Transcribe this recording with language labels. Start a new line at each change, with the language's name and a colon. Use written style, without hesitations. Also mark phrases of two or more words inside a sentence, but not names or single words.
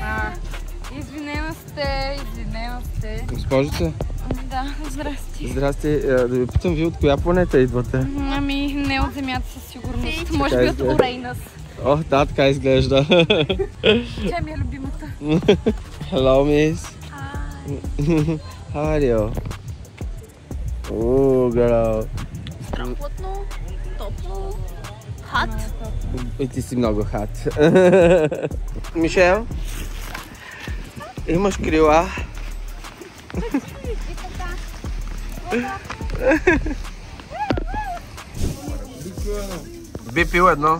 Bulgarian: Извинена сте. Госпожице, Да, здрасти. здрасти. Да ви питам, вие от коя планета идвате? Ами, не от Земята със сигурност. Може би от Орейнас. О, да, така изглежда. Тя ми е любимата.
English: Hello, miss. How are you? Ooh, girl.
Bulgarian: Страхотно, топло, хат. И ти си много хат. Мишел, имаш крила. Би пил едно.